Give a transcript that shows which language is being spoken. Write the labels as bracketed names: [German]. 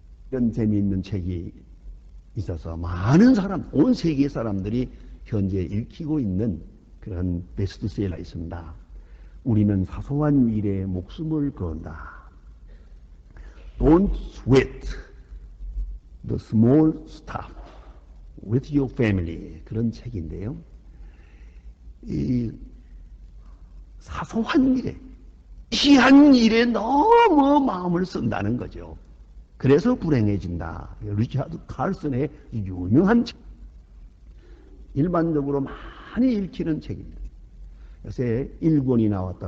[Korean] 이런 재미있는 책이 있어서 많은 사람, 온 세계 사람들이 현재 읽히고 있는 그런 베스트셀러가 있습니다. 우리는 사소한 일에 목숨을 건다. [English] Don't sweat the small stuff with your family. [Korean] 그런 책인데요. 이 사소한 일에, 희한 일에 너무 마음을 쓴다는 거죠. 그래서 불행해진다. 리차드 칼슨의 유명한 책. 일반적으로 많이 읽히는 책입니다. 요새 1권이 나왔다.